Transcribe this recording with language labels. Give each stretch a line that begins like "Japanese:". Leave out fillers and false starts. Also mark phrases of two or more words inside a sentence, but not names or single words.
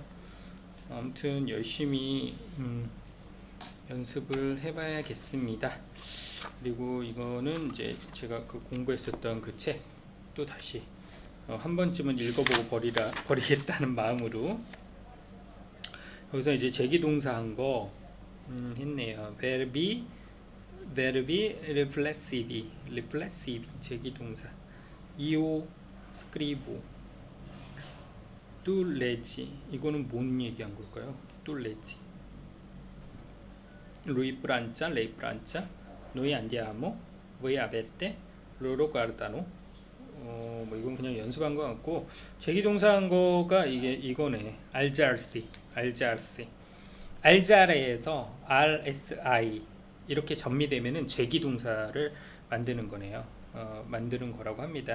Korean: 아무튼 열심히 연습을 해봐야겠습니다. 그리고 이거는 이제 제가 그 공부했었던 그 책 또 다시 한 번쯤은 읽어보고 버리겠다는 마음으로 여기서 이제 제기동사 한 거 했네요.
Italian: verbi riflessivi 제기동사 io scrivo tu leggi
Korean: 이거는 뭔 얘기한 걸까요?
Italian: tu leggi lui pranza lei pranza noi andiamo voi avete loro guardano
Korean: 뭐 이건 그냥 연습한 것 같고 제기동사 한 거가 이거네. 알자르시 알자레에서 RSI 이렇게 전미되면은 제기동사를 만드는 거네요. 만드는 거라고 합니다.